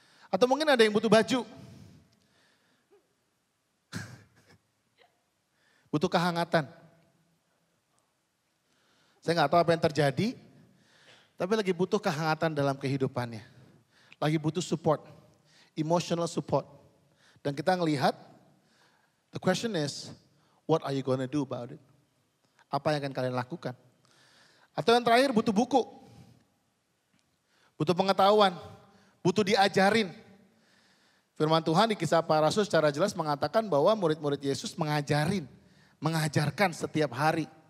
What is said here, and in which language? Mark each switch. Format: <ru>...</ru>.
<id>Atau mungkin ada yang butuh baju. Butuh kehangatan. Saya nggak tahu apa yang terjadi, tapi lagi butuh kehangatan dalam kehidupannya. Lagi butuh</id> <en>support, emotional support.</en> <id>Dan kita ngelihat,</id> <en>the question is, what are you gonna do about it?</en> <id>Apa yang akan kalian lakukan? Atau yang terakhir butuh buku. Butuh pengetahuan. Butuh diajarin. Firman Tuhan di Kisah Para Rasul secara jelas mengatakan bahwa murid-murid Yesus mengajarkan setiap hari.</id>